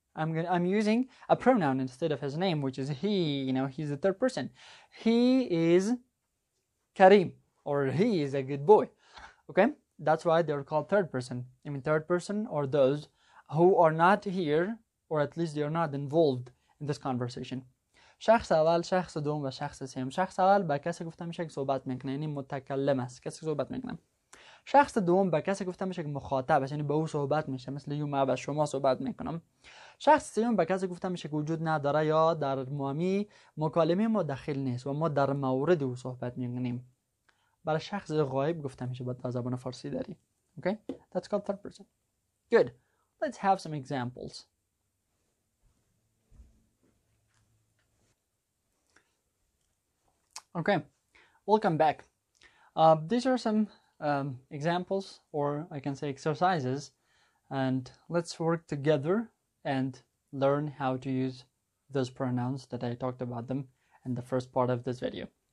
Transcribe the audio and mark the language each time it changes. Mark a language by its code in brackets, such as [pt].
[en] I'm using a pronoun instead of his name, which is he. He's the third person. He is Karim, or he is a good boy. Okay? That's why they're called third person. Third person are those who are not here, or at least they are not involved in this conversation. [fa] شخص اول، شخص دوم و شخص سوم. شخص اول به کسی گفته میشه که صحبت میکنه، یعنی متکلم است، کسی صحبت میکنه. شخص دوم به کسی گفته میشه که مخاطب است، یعنی به او صحبت میشه، مثل من با شما صحبت میکنم. شخص سوم به کسی گفته میشه که وجود نداره یا در مکالمه ما داخل نیست و ما در مورد او صحبت میکنیم. برای شخص غایب گفته میشه با زبان فارسی داری. [en] Okay? That's called third person. Good. Let's have some examples. Okay, welcome back. These are some examples, or I can say exercises, and let's work together and learn how to use those pronouns that I talked about them in the first part of this video.